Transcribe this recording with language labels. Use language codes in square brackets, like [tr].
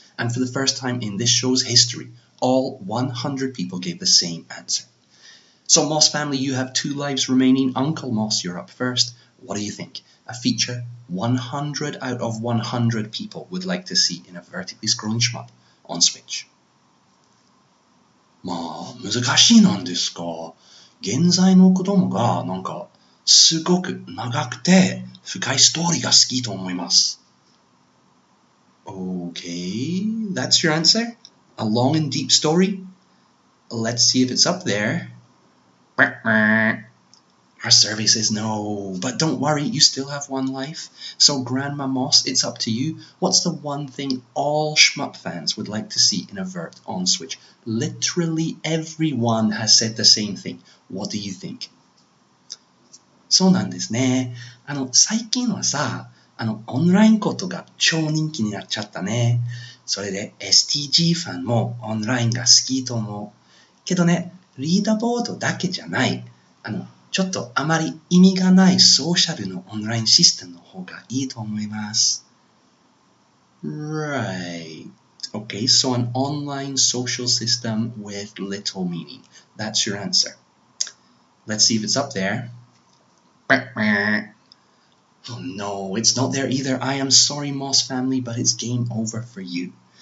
[en] And for the first time in this show's history, all 100 people gave the same answer. So Moss family, you have 2 lives remaining. Uncle Moss, you're up first. What do you think? A feature 100 out of 100 people would like to see in a vertically scrolling shmup on Switch. [ja] まあ、難しいなんですが、現在の子供がなんかすごく長くて深いストーリーが好きと思います。 [en] Okay, that's your answer? A long and deep story? Let's see if it's up there. Our survey says no, but don't worry, you still have 1 life. So Grandma Moss, it's up to you. What's the one thing all shmup fans would like to see in a vert on Switch? Literally everyone has said the same thing. What do you think? [ja] そうなんですね。最近はさ、オンラインコートが超人気になっちゃったね。それで STG ファンもオンラインが好きと思う。けどね、リーダーボードだけじゃない。ちょっとあまり意味がないソーシャルのオンラインシステムの方がいいと思います。 [en] Right. Okay, so an online social system with little meaning. That's your answer. Let's see if it's up there. Oh no, it's not there either. I am sorry, Moss family, but it's game over for you.